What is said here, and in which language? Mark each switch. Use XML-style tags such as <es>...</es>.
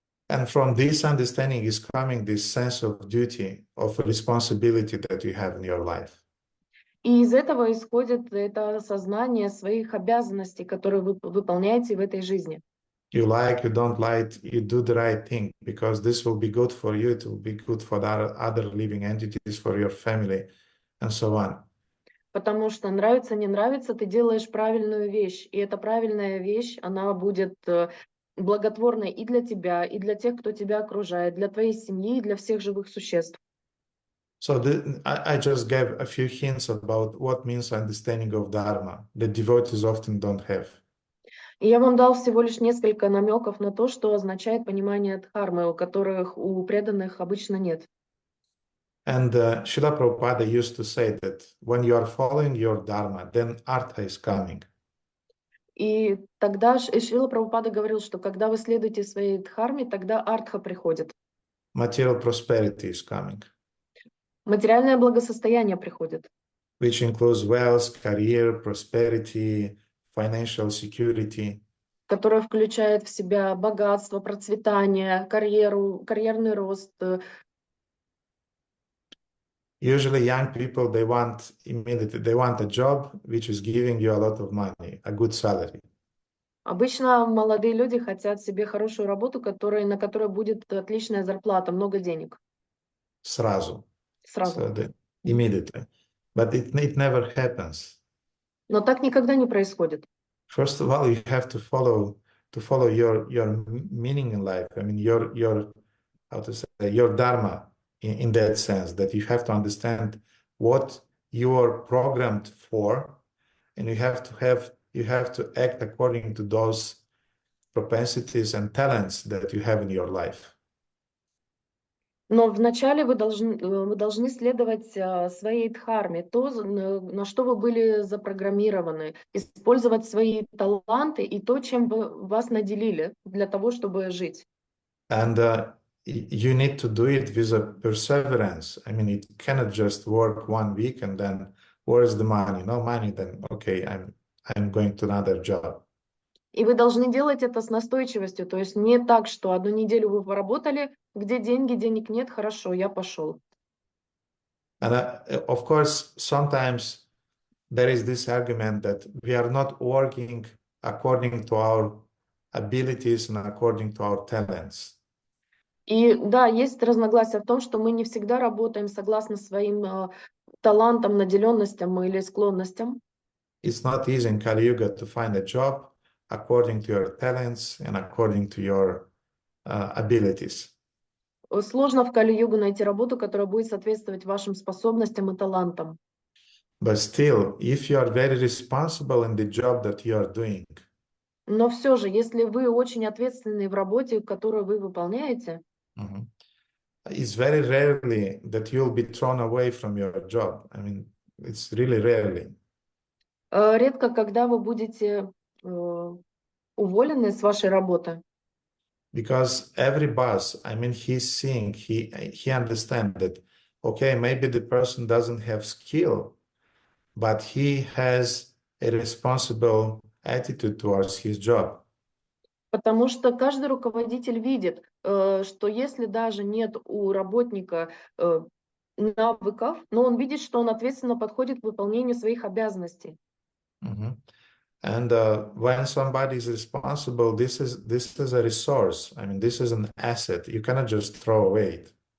<en>And from this understanding is coming this sense of duty, of responsibility that you have in your life.</en> <ru>И из этого исходит это осознание своих обязанностей, которые вы выполняете в этой жизни.</ru> <en>You like, you don't like, you do the right thing because this will be good for you, it will be good for the other living entities, for your family, and so on.</en> <ru>Потому что нравится, не нравится, ты делаешь правильную вещь. И эта правильная вещь, она будет благотворной и для тебя, и для тех, кто тебя окружает, для твоей семьи, и для всех живых существ.</ru> <en>So I just gave a few hints about what means understanding of Dharma that devotees often don't have.</en> <ru>И я вам дал всего лишь несколько намеков на то, что означает понимание дхармы, у которых у преданных обычно нет.</ru> <en>And Srila Prabhupada used to say that when you are following your Dharma, then Artha is coming.</en> <ru>И тогда Шрила Прабхупада говорил, что когда вы следуете своей дхарме, тогда артха приходит.</ru> <en>Material prosperity is coming,</en> <ru>Материальное благосостояние приходит,</ru> <en>which includes wealth, career, prosperity, financial security.</en> <ru>которое включает в себя богатство, процветание, карьеру, карьерный рост.</ru> <en>Usually young people, they want a job which is giving you a lot of money, a good salary.</en> <ru>Обычно молодые люди хотят себе хорошую работу, на которой будет отличная зарплата, много денег. Сразу. Сразу.</ru> <en>So immediately. But it never happens.</en> <ru>Но так никогда не происходит.</ru> <en>First of all, you have to follow your meaning in life. I mean, your how to say, your dharma in that sense, that you have to understand what you are programmed for, and you have to act according to those propensities and talents that you have in your life.</en> <ru>Но вначале вы должны следовать своей дхарме, то, на что вы были запрограммированы, использовать свои таланты и то, чем вас наделили для того, чтобы жить.</ru> <en>And you need to do it with a perseverance. I mean, it cannot just work 1 week and then where's the money? No money, then okay, I'm going to another job.</en> <ru>И вы должны делать это с настойчивостью, то есть не так, что одну неделю вы поработали, где деньги, денег нет, хорошо, я пошел.</ru> <en>And of course, sometimes there is this argument that we are not working according to our abilities and according to our talents.</en> <ru>И да, есть разногласия в том, что мы не всегда работаем согласно своим талантам, наделенностям или склонностям.</ru> <en>It's not easy in Kali Yuga to find a job according to your talents and according to your abilities.</en> <ru>Сложно в Кали-югу найти работу, которая будет соответствовать вашим способностям и талантам.</ru> <en>But still, if you are very responsible in the job that you are doing,</en> <ru>Но все же, если вы очень ответственны в работе, которую вы выполняете,</ru> <en>it's very rarely that you'll be thrown away from your job. I mean, it's really rarely.</en> <ru>редко, когда вы будете уволены с вашей работы.</ru> <en>Because every boss, I mean, he's seeing, he understands that, okay, maybe the person doesn't have skill, but he has a responsible attitude towards his job.</en> <ru>Потому что каждый руководитель видит, что если даже нет у работника навыков, но он видит, что он ответственно подходит к выполнению своих обязанностей.</ru> <en>And when somebody is responsible, this is a resource. I mean, this is an asset. You cannot just throw away it.</en>